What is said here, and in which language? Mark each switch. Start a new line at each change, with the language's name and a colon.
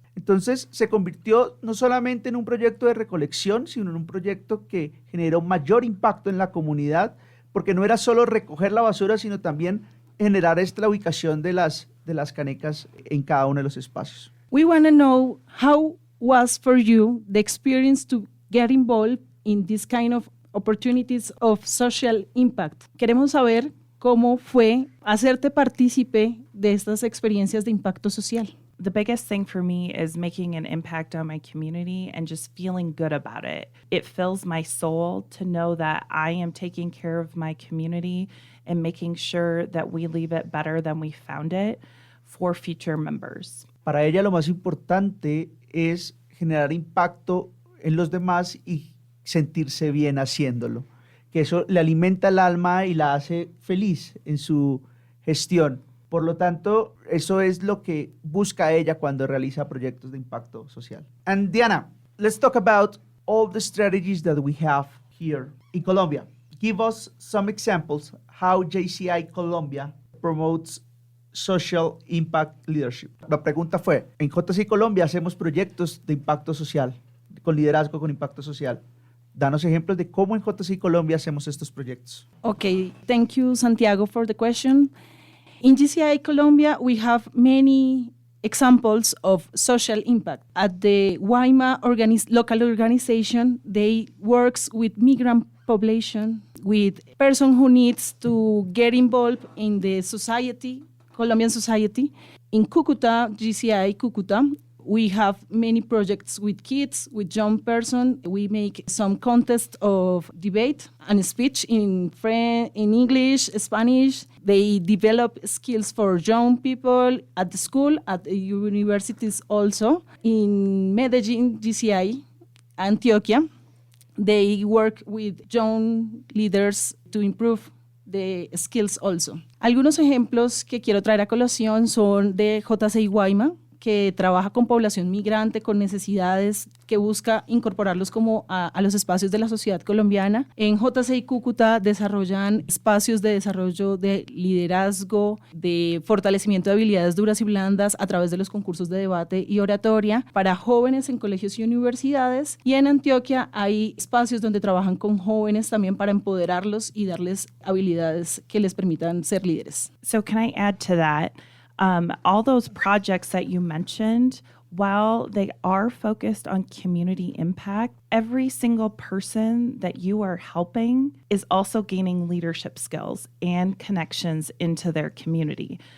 Spanish: Entonces se convirtió no solamente en un proyecto de recolección, sino en un proyecto que generó mayor impacto en la comunidad, porque no era solo recoger la basura, sino también generar la ubicación de las canecas en cada uno de los espacios.
English: We want to know how was for you the experience to get involved in this kind of opportunities of social impact.
Spanish: Queremos saber cómo fue hacerte partícipe de estas experiencias de impacto social.
English: The biggest thing for me is making an impact on my community and just feeling good about it. It fills my soul to know that I am taking care of my community and making sure that we leave it better than we found it for future members.
Spanish: Para ella lo más importante es generar impacto en los demás y sentirse bien haciéndolo, que eso le alimenta el alma y la hace feliz en su gestión. Por lo tanto, eso es lo que busca ella cuando realiza proyectos de impacto social.
English: And Diana, let's talk about all the strategies that we have here in Colombia. Give us some examples how JCI Colombia promotes social impact leadership.
Spanish: La pregunta fue, en JCI Colombia hacemos proyectos de impacto social, con liderazgo con impacto social. Danos ejemplos de cómo en JCI Colombia hacemos estos proyectos.
English: Okay, thank you, Santiago, for the question. In GCI Colombia, we have many examples of social impact. At the Guayma local organization, they works with migrant population, with person who needs to get involved in the society, Colombian society. In Cúcuta, GCI Cúcuta, we have many projects with kids, with young person. We make some contests of debate and speech in French, in English, Spanish. They develop skills for young people at the school, at the universities also. In Medellin, GCI, Antioquia, they work with young leaders to improve the skills also.
Spanish: Algunos ejemplos que quiero traer a colación son de JCI Guayma, que trabaja con población migrante, con necesidades, que busca incorporarlos como a los espacios de la sociedad colombiana. En JCI Cúcuta desarrollan espacios de desarrollo de liderazgo, de fortalecimiento de habilidades duras y blandas a través de los concursos de debate y oratoria para jóvenes en colegios y universidades. Y en Antioquia hay espacios donde trabajan con jóvenes también para empoderarlos y darles habilidades que les permitan ser líderes.
English: So can I add to that? All those projects that you mentioned, while they are focused on community impact, every single person that you are helping is also gaining leadership skills and connections into their community.